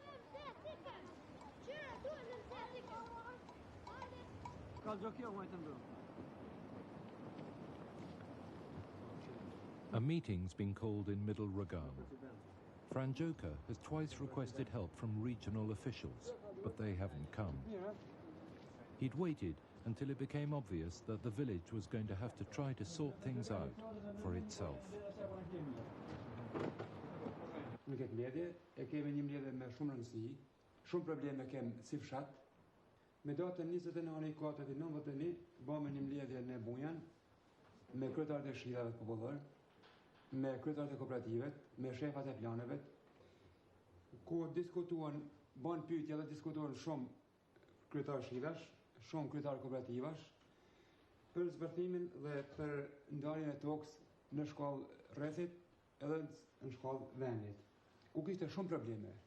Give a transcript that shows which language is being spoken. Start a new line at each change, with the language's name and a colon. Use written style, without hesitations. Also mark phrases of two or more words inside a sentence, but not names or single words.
English: A meeting's been called in Middle Rrogam. Fran Joker has twice requested help from regional officials, but they haven't come. He'd waited until it became obvious that the village was going to have to try to sort things out for itself.
Albanian: Në këtë mbledhje e kemi një mbledhje me shumë rëndësi, shumë probleme kem si fshat. Me datën 29/4/91 bëmë një mbledhje në Bujan me kryetarët e shitave të popullor, me kryetarët e kooperativet, me shefat e planeve, ku diskutuan, bën pyetje dhe diskutuan shumë kryetarë shitash, shumë kryetarë kooperativash, për zbërthimin dhe për ndarjen e tokës në shkollë rrethit edhe në shkollë vendit, ku kishte shumë probleme.